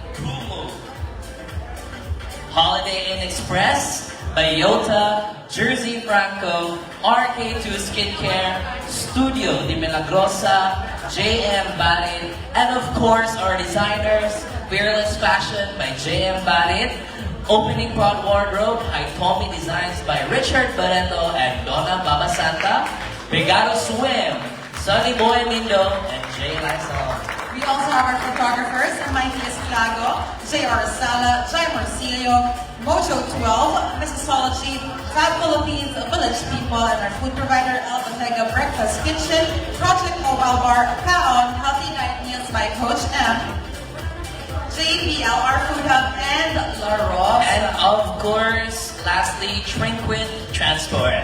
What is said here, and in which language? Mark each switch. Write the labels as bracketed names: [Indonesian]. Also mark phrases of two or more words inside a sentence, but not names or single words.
[English] Holiday Inn Express, Bayota, Jersey Franco, RK2 Skincare, Studio Di Milagrosa, JM Barit, and of course our designers, Fearless Fashion by JM Barit, opening proud wardrobe, Haitomi designs by Richard Barreto and Donna Babasanta, Pegado Swim, Sunny Boy Mindo, and Jay Lysol. We also have our photographers, Mightiest Lago, J.R. Sala, Jai Marcilio, Mojo 12, Mixology, Fab Philippines, Village People, and our food provider, El Bottega Breakfast Kitchen, Project Mobile Bar, Kaon, Healthy Diet Meals by Coach M, JPL, our food hub, and La Rosa. And of course, lastly, Trinquid Transport.